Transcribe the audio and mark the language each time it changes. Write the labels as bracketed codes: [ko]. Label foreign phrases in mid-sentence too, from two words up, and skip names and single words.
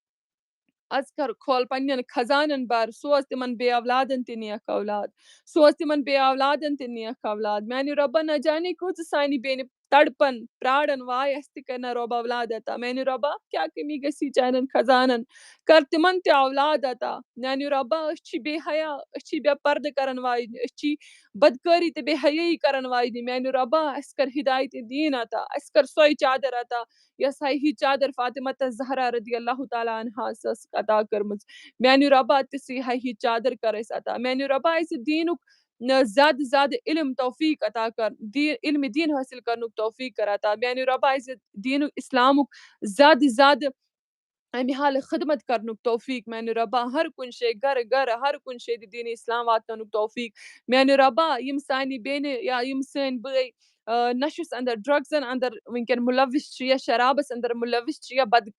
[ks] از کر کھول پننٮ۪ن خزانن بر سوز تِمن بے اولادن تہِ نیک اولاد سوز تِمن بے اولادن تہِ نیک اولاد میانہِ رۄبا نہ جانے کۭژٕ سانہِ بیٚنہِ تڑپن پرارن واے اسہِ تہِ کرنا رۄب اولاد عطا میانہِ رۄبا کیٛاہ کٔمی گژھی چانٮ۪ن خزانن کر تِمن تہِ اولاد عطا میانہِ رۄبا أسۍ چھِ بے حیا أسۍ چھِ بے پردٕ کرن واجنہِ أسۍ چھِ بدکٲری تہٕ بے حیٲیی کرن واجنہِ میانہِ رۄبا اسہِ کر ہدایتِ دیٖن عطا اسہِ کر سۄے چادر عطا یۄس ہی چادر فاطمہ زہرا [ar] رضی اللہ تعالیٰ عنہا [ks] ٲس عطا کٔرمٕژ میانہِ رۄبا تِژھٕے ہی چادر کر اسہِ عطا میانہِ رۄبا اسہِ دیٖنُک زیادٕ زیادٕ علم توفیق عطا کر علمِ دیٖن حٲصِل کرنُک توفیق کر عطا میانہِ رۄبا اسہِ دیٖنُک اسلامُک زیادٕ زیادٕ امہِ حالہٕ خدمت کرنُک توفیق میانہِ رۄبا ہر کُنہِ جایہِ گرٕ گرٕ ہر کُنہِ جایہِ دِ دیٖنِ اسلام واتناونُک توفیق میانہِ رۄبا یِم سانہِ بیٚنہِ یا یِم سٲنۍ بٲے نشس اندر ڈرگزن اندر وٕنکیٚن مُلوث چھِ یا شرابس اندر مُلوث چھِ یا